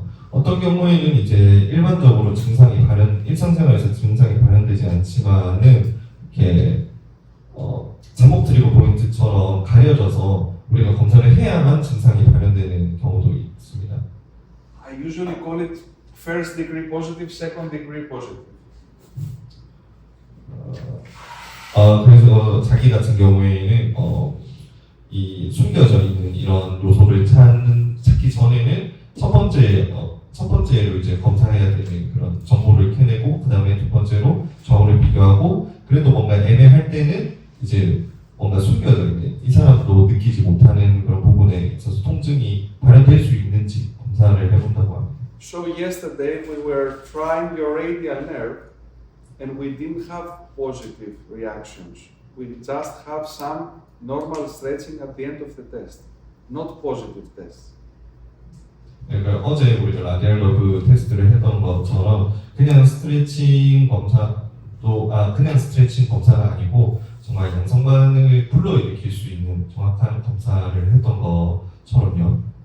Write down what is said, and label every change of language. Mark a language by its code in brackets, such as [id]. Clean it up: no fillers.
[ko] 어떤 경우에는 이제 일반적으로 일상생활에서 증상이 발현되지 않지만은 이렇게 제목 트리거 포인트처럼 가려져서 우리가 검사를 해야만 증상이 발현되는 경우도 있습니다. [en] I usually call it first degree positive, second degree positive. [ko] 그래서 자기 같은 경우에는 이 숨겨져 있는 이런 요소를 찾기 전에는 첫 번째로 이제 검사해야 되는 그런 정보를 캐내고 그 다음에 두 번째로 좌우를 비교하고 그래도 뭔가 애매할 때는 이제 뭔가 숨겨져 있는 이 사람도 느끼지 못하는 그런 부분에 있어서 통증이 발현될 수 있는지 검사를 해본다고 합니다. [en] So yesterday we were trying your radial nerve and we didn't have positive reactions. We just have some normal stretching at the end of the test, not positive tests. [ko] 그러니까 어제 우리가 라디알 러브 테스트를 했던 것처럼 그냥 스트레칭 그냥 스트레칭 검사가 아니고 정말 양성 반응을 불러일으킬 수 있는 정확한 검사를 했던 것처럼요.